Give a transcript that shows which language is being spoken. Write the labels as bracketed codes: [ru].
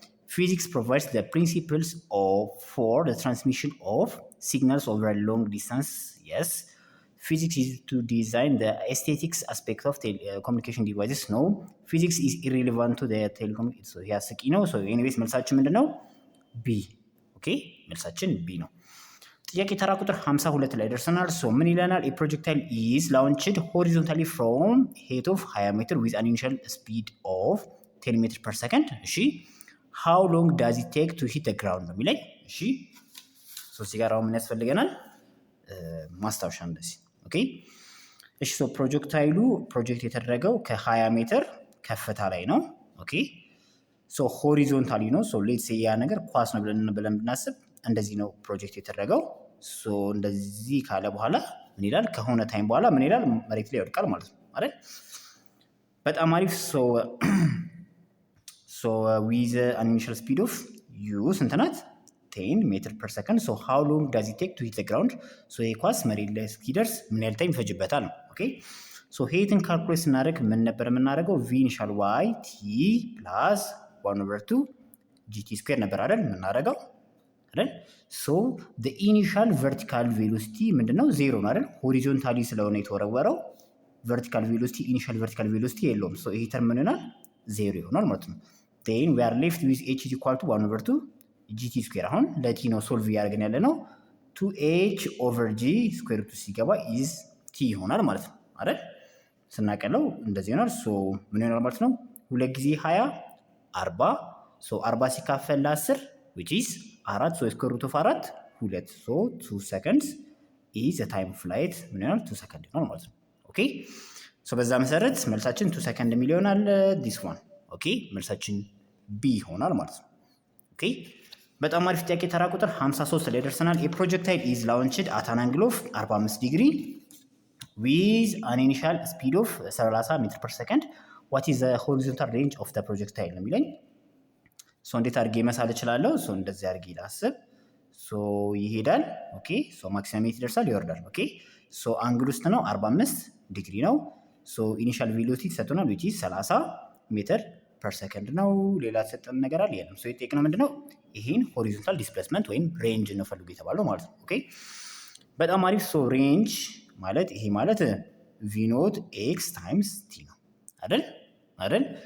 [en] physics provides the principles for the transmission of signals over long distance. yes. physics is to design the aesthetics aspect of communication devices. no. physics is irrelevant to the telecommunication so [am] ያስቂ ነው። [en] so anyways [am] መልሳችን ምንድነው? ቢ። ኦኬ መልሳችን ቢ ነው። ጥያቄ ተራ ቁጥር 52 ላይ ደርሰናል። ሶ ምን ይለናል? [en] a projectile is launched horizontally from height of 20 meter with an initial speed of 10 meter per second. [am] እሺ [en] how long does it take to hit the ground [am] ነው የሚለኝ። እሺ ሶ እዚህ ጋር አሁን ምን ያስፈልገናል? ማስታወሻ እንደዚህ። ኦኬ እሺ ሶ ፕሮጀክታይሉ ፕሮጀክት የተደረገው ከ20 ሜትር ከፍታ ላይ ነው። ኦኬ ሶ ሆሪዞንታሊ ነው። ሶ ሌትስ ሴ ያ ነገር ኳስ ነው ብለን ብናስብ እንደዚህ ነው ፕሮጀክት የተደረገው። ሶ እንደዚህ ካለ በኋላ ምን ይላል? ከሆነ ታይም በኋላ ምን ይላል? መሬት ላይ ይወድቃል ማለት ነው አይደል? በጣም አሪፍ። [en] ሶ ዊዝ አን ኢኒሺያል ስፒድ ኦፍ ዩ [am] ስንት ናት? 10 ሜትር ፐር ሰከንድ። [en] ሶ ሃው ሎንግ ዳዝ ኢት ቴክ ቱ ሂት ዘ ግራውንድ? [am] ሶ ይሄ ኳስ መሬት ላይ እስኪደርስ ምን ያህል ታይም ይፈጅበታል ነው። ኦኬ ሶ ሄትን ካልኩሌት ስናደርግ ምን ነበር የምናደርገው? [en] ቪ ኢኒሻል ዋይ ቲ ፕላስ 1/2 ጂቲ ስኩዌር [am] ነበር አይደል የምናደርገው አይደል? [en] ሶ the initial vertical velocity [am] ምንድነው? ዜሮ ነው አይደል? ሆሪዞንታሊ ስለሆነ የተወረወረው vertical velocity initial vertical velocity የለውም። ሶ ይሄ ተርም ምን ይሆናል? ዜሮ ይሆናል ማለት ነው። [en] then we are left with h is equal to 1/2 gt [am] ስኩዌር። አሁን ለቲ ነው ሶልቭ እያደረግን ያለ ነው። 2h over g ስኩዌር ሩት ሲገባ is t ይሆናል ማለት ነው አይደል? ስናቀለው እንደዚህ ይሆናል። ሶ ምን ይሆናል ማለት ነው? 2 ጊዜ 20 40 ሶ 40 ሲካፈል ለ10 which is 4 ሶ ስኩዌር ሩት ኦፍ 4 2 ሶ [en] 2 seconds is the time of flight [am] ምን ይሆናል? 2 ሰከንድ ይሆናል ማለት ነው። ኦኬ ሶ በዛ መሰረት መልሳችን 2 ሰከንድ የሚል ይሆናል this one። ኦኬ መልሳችን ቢ ይሆናል ማለት ነው። ኦኬ በጣም አሪፍ ጥያቄ። ተራ ቁጥር 53 ላይ ደርሰናል። [en] a projectile is launched at an angle of 45 degree with an initial speed of 30 meter per second. what is the horizontal range of the projectile [am] ነው የሚለኝ። ሶ እንዴት አድርጌ መሳል እችላለሁ? ሶ እንደዚህ አድርጌ ላስብ። ሶ ይሄዳል። ኦኬ ሶ ማክሲመም ይደርሳል፣ ይወርዳል። ኦኬ ሶ አንግል ውስጥ ነው 45 ዲግሪ ነው። ሶ ኢኒሻል ቬሎሲቲ ተሰጥቶናል which is 30 ሜትር ፐር ሰከንድ ነው። ሌላ ተሰጠን ነገር አለ የለም። ሶ የጠየቅነው ምንድነው? ይሄን ሆሪዞንታል ዲስፕሌስመንት ወይም ሬንጅ ነው ፈልጉ የተባለው ማለት ነው። ኦኬ በጣም አሪፍ። ሶ ሬንጅ ማለት ይሄ ማለት ቪ ኖት ኤክስ ታይምስ ቲ ነው አይደል አይደል?